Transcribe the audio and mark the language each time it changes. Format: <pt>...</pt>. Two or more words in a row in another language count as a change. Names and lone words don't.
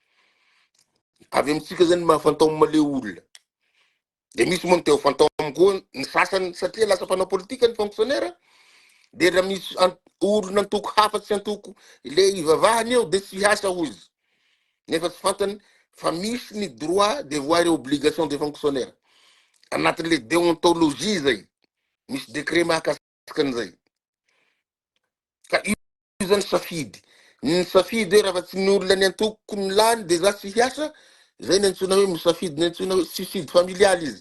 <mg>Avy amitsika zany mahafantôme le olona. De misy moa ny teo fantôme koa ny sasany satria lasa mpanao politika ny fonctionnaire. De raha misy olona antoko hafatsy antoko le ivavahany eo de tsy hiasa ho izy. Nefa tsy fantany fa misy ny</mg> <fr>droit, devoir et obligation des fonctionnaires.</fr> <mg>Anatin'le déontologie zay. Misy décret mahakasika an'izay. Ka io zany safidy. Ny safidy hoe raha tsy ny olona ny antoko ny lany de za tsy hiasa, zay ny antsona hoe misafidy, ny antsona hoe</mg> <fr>suicide familial</fr> <mg>izy.</mg>